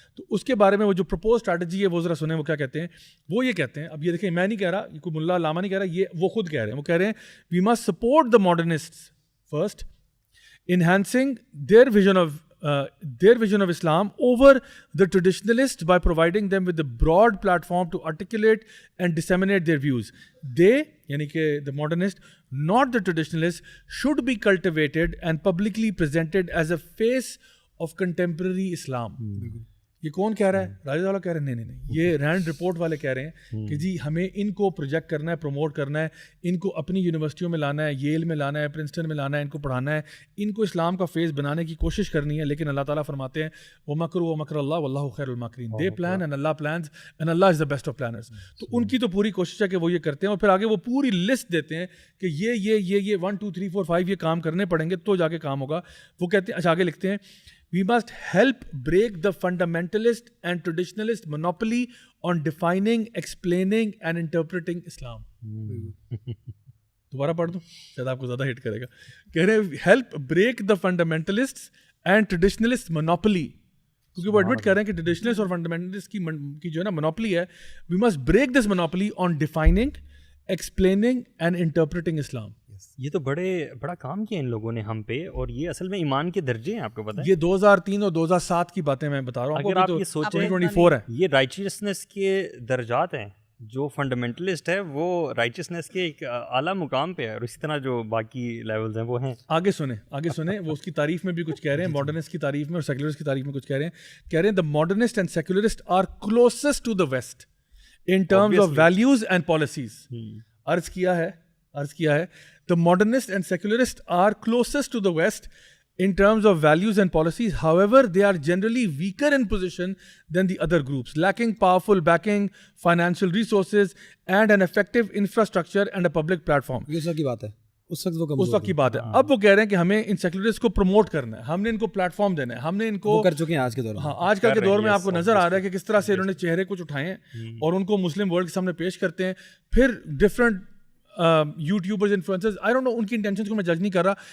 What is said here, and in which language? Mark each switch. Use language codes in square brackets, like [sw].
[ur] تو اس کے بارے میں وہ جو پرپوز اسٹریٹجی ہے وہ ذرا سنیں, وہ کیا کہتے ہیں. وہ یہ کہتے ہیں, اب یہ دیکھیں میں نہیں کہہ رہا, یہ کوئی ملا علامہ نہیں کہہ رہا, یہ وہ خود کہہ رہے ہیں. وہ کہہ رہے ہیں [en] we must support the modernists first, enhancing their vision of Islam over the traditionalists by providing them with a broad platform to articulate and disseminate their views. They, [ur] yani ke [en] the modernists, not the traditionalists, should be cultivated and publicly presented as a face of contemporary Islam. [ur] یہ کون کہہ رہا ہے؟ راجد والا کہہ رہے ہیں نہیں, یہ رینڈ رپورٹ والے کہہ رہے ہیں کہ جی ہمیں ان کو پروجیکٹ کرنا ہے, پروموٹ کرنا ہے, ان کو اپنی یونیورسٹیوں میں لانا ہے, ییل میں لانا ہے, پرنسٹن میں لانا ہے, ان کو پڑھانا ہے, ان کو اسلام کا فیس بنانے کی کوشش کرنی ہے. لیکن اللہ تعالیٰ فرماتے ہیں [ar] وَمَكْرُوا وَمَكْرَ اللَّهُ وَاللَّهُ خَيْرُ الْمَاكِرِينَ. [en] They plan and Allah plans and Allah is the best of planners. [ur] تو ان کی تو پوری کوشش ہے کہ وہ یہ کرتے ہیں, اور پھر آگے وہ پوری لسٹ دیتے ہیں کہ یہ 1 2 3 4 5 یہ کام کرنے پڑیں گے تو جا کے کام ہوگا. وہ کہتے ہیں, اچھا آگے لکھتے ہیں, [en] we must help break the fundamentalist and traditionalist monopoly on defining, explaining and interpreting Islam. [ur] دوبارہ پڑھ دوں, شاید آپ کو زیادہ ہٹ کرے گا. کہہ رہے ہیں [en] help break the fundamentalists and traditionalist monopoly, [ur] کیونکہ وہ ایڈمٹ کر رہے ہیں کہ ٹریڈیشنلسٹ اور فنڈامنٹلسٹ کی جو ہے نا منوپلی ہے, [en] we must break this monopoly on defining, explaining and interpreting Islam. [ur] یہ تو بڑا کام کیا ان لوگوں نے ہم پہ, اور یہ اصل میں ایمان کے درجے ہیں, آپ کو پتہ ہے. یہ 2003 اور 2007 کی باتیں میں بتا رہا ہوں. اگر آپ یہ سوچیں 2024 ہے, یہ رائچیسنس کے درجات ہیں. جو فنڈامنٹلسٹ ہے وہ رائچیسنس کے ایک اعلیٰ مقام پہ ہے, اور اسی طرح جو باقی لیولز ہیں وہ ہیں. آگے سنیں وہ اس کی تعریف میں بھی کچھ کہہ رہے ہیں, ماڈرنسٹ کی تعریف میں اور سیکولرسٹ کی تعریف میں کچھ کہہ رہے ہیں. [en] the modernist and secularist are closest to the West in terms of values and policies. [ur] عرض کیا ہے [en] the modernists and secularists are closest to the West in terms of values and policies. However, they are generally weaker in position than the other groups, lacking powerful backing, financial resources and an effective infrastructure and a public platform. [ur] یہ سب کی بات ہے. اس وقت وہ اس وقت کی بات ہے. اب وہ کہہ رہے ہیں کہ ہمیں ان سیکولرسٹ کو پروموٹ کرنا ہے, ہم نے ان کو پلیٹ فارم دینا ہے, ہم نے ان کو کر چکے ہیں آج کے دور میں. ہاں آج کل کے دور میں آپ کو نظر آ رہا ہے کہ کس طرح سے انہوں نے چہرے کچھ اٹھائے ہیں اور ان کو مسلم ورلڈ کے سامنے پیش کرتے ہیں. پھر different YouTubers influencers, [en] I don't know [ur] ان کی انٹینشنز کو میں جج نہیں کر رہا.